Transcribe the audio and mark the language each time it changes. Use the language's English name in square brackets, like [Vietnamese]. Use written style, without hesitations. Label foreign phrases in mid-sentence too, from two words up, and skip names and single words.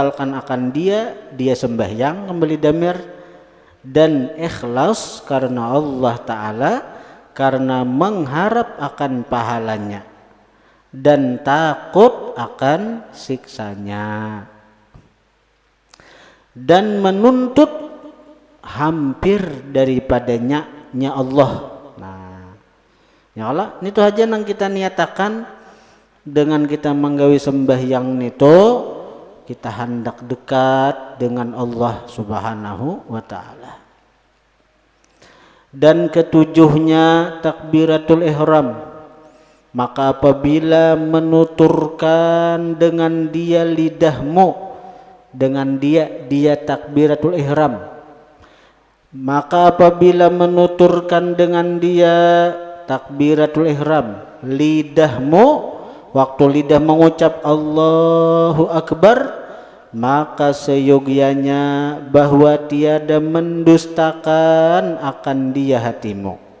[Malay] membatalkan akan dia sembahyang, kembali damir dan ikhlas karena [Arabic] Allah Ta'ala, [Malay] karena mengharap akan pahalanya dan takut akan siksanya, dan menuntut hampir daripadanya Allah. [Banjar] Nah, [Arabic] ya Allah, [Banjar] itu aja nang kita niatakan dengan kita menggawi sembahyang itu, kita hendak dekat dengan [Arabic] Allah Subhanahu wa Ta'ala. [Malay] Dan ketujuhnya [Arabic] takbiratul ihram, [Malay] maka apabila menuturkan dengan dia lidahmu, dengan dia [Arabic] takbiratul ihram, [Malay] maka apabila menuturkan dengan dia [Arabic] takbiratul ihram [Malay] lidahmu, waktu lidah mengucap [Arabic] Allahu Akbar, [Malay] maka seyogianya bahwa tiada mendustakan akan dia hatimu.